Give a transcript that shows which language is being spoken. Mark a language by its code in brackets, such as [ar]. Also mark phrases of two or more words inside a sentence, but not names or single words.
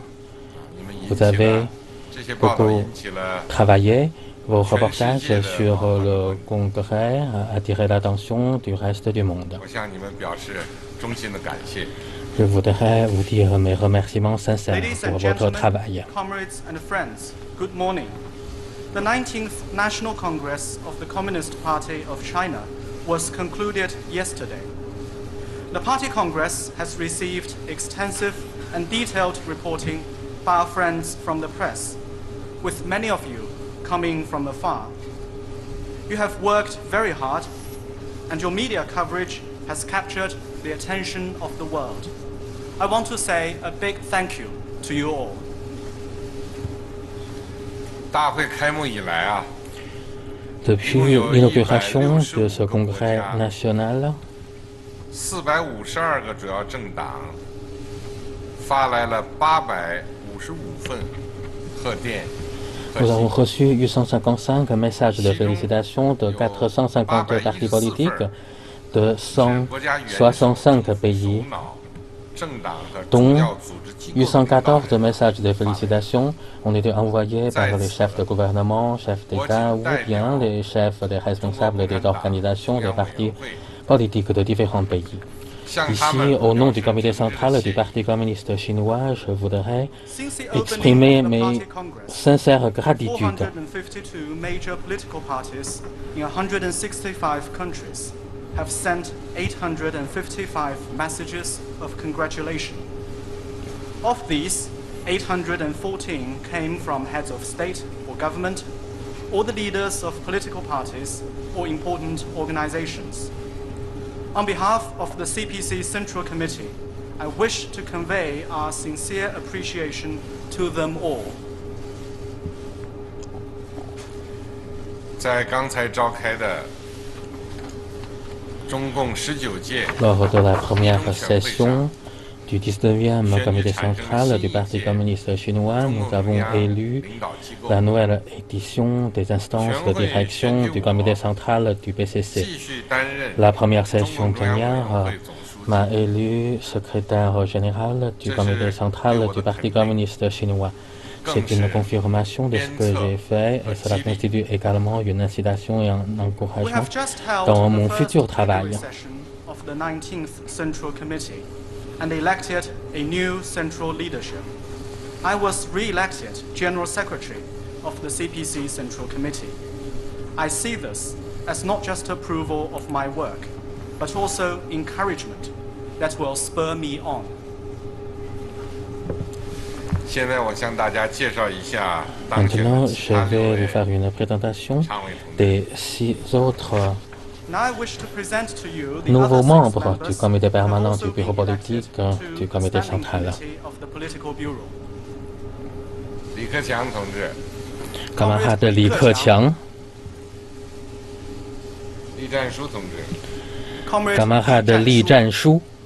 [fr] Vous avez beaucoup travaillé. Vos reportages sur le congrès ont attiré l'attention du reste du monde. Je voudrais vous dire mes remerciements sincères pour votre travail. [en] Good morning. The 19th National Congress of the Communist Party of China was concluded yesterday. The Party Congress has received extensive and detailed reporting by our friends from the press, with many of you coming from afar. You have worked very hard, and your media coverage has captured the attention of the world. I want to say a big thank you to you all. [fr] Depuis l'inauguration de ce congrès national, [zh] 452个主要政党发来了855份贺电。 [fr] Nous avons reçu 855 messages de félicitations de 450 partis politiques de 165 pays, dont 814 messages de félicitations ont été envoyés par les chefs de gouvernement, chefs d'État ou bien les chefs des responsables des organisations des partis politiques de différents pays. Ici, au nom du comité central du Parti communiste chinois, je voudrais exprimer mes sincères gratitudes. [en] 452 major political parties in 165 countries have sent 855 messages of congratulation. Of these, 814 came from heads of state or government, or the leaders of political parties or important organizations. On behalf of the CPC Central Committee, I wish to convey our sincere appreciation to them all. [zh] 在刚才召开的中共19届 [fr] Lors de la première session du 19e comité central du Parti communiste chinois, nous avons élu la nouvelle édition des instances de direction du comité central du PCC. La première session plénière m'a élu secrétaire général du comité central du Parti communiste chinois. C'est une confirmation de ce que j'ai fait et cela constitue également une incitation et un encouragement dans mon futur travail. [en] And elected a new central leadership. I was re-elected General Secretary of the CPC Central Committee. I see this as not just approval of my work, but also encouragement that will spur me on. [zh] 现在我向大家介绍一下 [fr] Maintenant, je vais vous faire une présentation des 6 autres nouveaux membres du comité permanent du bureau politique du comité central. Camarade Li Keqiang, camarade Li Zhanshu,